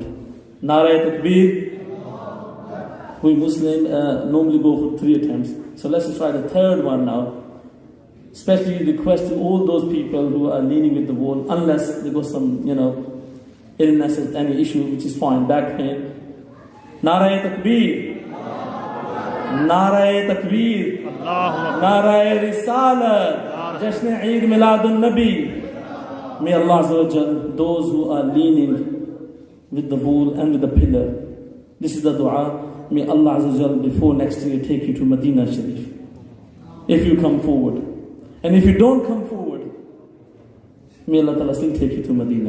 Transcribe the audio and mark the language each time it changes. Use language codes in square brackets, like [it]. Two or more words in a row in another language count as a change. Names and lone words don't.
[ur] نعرۂ تکبیر. [en] We Muslim normally go for 3 attempts. So let's try the 3rd one now. Especially request to all those people who are leaning with the wall, unless they got some, illness or any issue, which is fine, back pain. [ur] نعرۂ تکبیر۔ نعرۂ تکبیر. نعرۂ رسالت۔ جشن عید میلاد النبی. [en] May [ar] الله عز وجل, [en] those who are leaning with the wall and with the pillar, this is the dua. May [ar] الله عز وجل [en] before next year take you to Medina Sharif. If you come forward. And if you don't come forward, may [ar] الله تعالى [en] still take you to Medina.